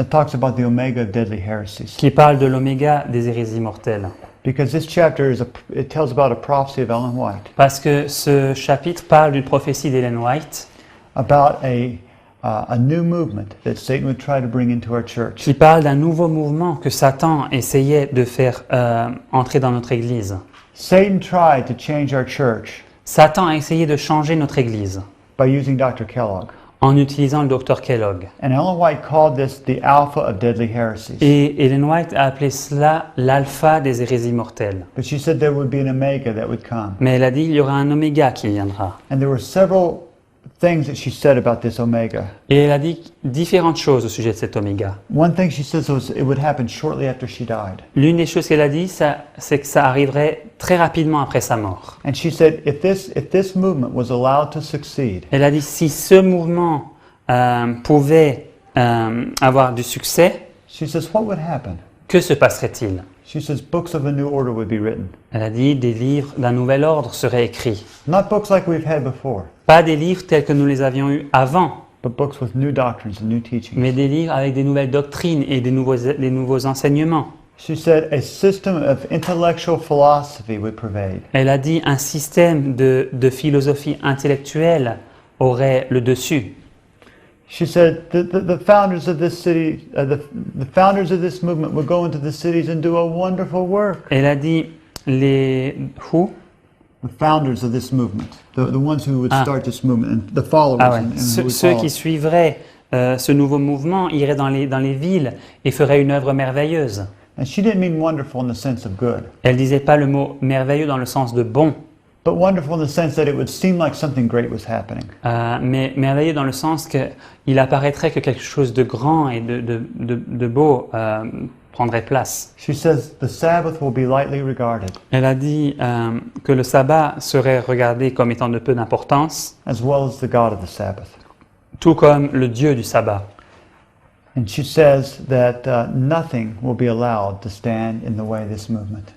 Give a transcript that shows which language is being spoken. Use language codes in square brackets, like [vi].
[en] It talks about the omega of deadly heresies. [fr] qui parle de l'oméga des hérésies mortelles. [en] Because this chapter it tells about a prophecy of Ellen White, [fr] Parce que ce chapitre parle d'une prophétie d'Ellen White, [en] about a new movement that Satan would try to bring into our church. [fr] qui parle d'un nouveau mouvement que Satan essayait de faire entrer dans notre Église. [en] Satan tried to change our church [fr] Satan a essayé de changer notre Église [en] by using Dr. Kellogg. [fr] en utilisant le docteur Kellogg. [en] And Ellen White called this the alpha of deadly heresies. [fr] Et Ellen White a appelé cela l'alpha des hérésies mortelles. [en] But she said there would be an omega that would come. [fr] Mais elle a dit il y aura un oméga qui viendra. [en] And there were several things that she said about this omega. [fr] Et elle a dit différentes choses au sujet de cet oméga. [en] One thing she says was it would happen shortly after she died. [fr] L'une des choses qu'elle a dit, c'est que ça arriverait très rapidement après sa mort. [en] And she said if this movement was allowed to succeed, [fr] Elle a dit si ce mouvement pouvait avoir du succès, [en] she says what would happen? [fr] que se passerait-il? [en] She says books of a new order would be written. [fr] Elle a dit des livres d'un nouvel ordre seraient écrits. [en] Not books like we've had before, [fr] Pas des livres tels que nous les avions eus avant, [en] but books with new doctrines and new teachings. [fr] mais des livres avec des nouvelles doctrines et des nouveaux enseignements. [en] She said a system of intellectual philosophy would pervade. [fr] Elle a dit un système de philosophie intellectuelle aurait le dessus. [en] She said the founders of this city, the founders of this movement would go into the cities and do a wonderful work. [fr] Elle a dit les [en] The founders of this movement, the ones who would Ah. start this movement, and the followers. [fr] Ah ouais. [en] And who [fr] Ceux, [en] would [fr] ceux [en] follow. [fr] qui suivraient ce nouveau mouvement iraient dans les villes et feraient une œuvre merveilleuse. [en] And she didn't mean wonderful in the sense of good, [fr] Elle disait pas le mot merveilleux dans le sens de bon, [en] but wonderful in the sense that it would seem like something great was happening. [fr] mais merveilleux dans le sens qu'il apparaîtrait que quelque chose de grand et de beau prendrait place. [en] She says the Sabbath will be lightly regarded, [fr] Elle a dit que le sabbat serait regardé comme étant de peu d'importance, [en] as well as the God of the Sabbath. [fr] tout comme le Dieu du sabbat. [en] And she says that nothing will be allowed to stand in the way of this movement.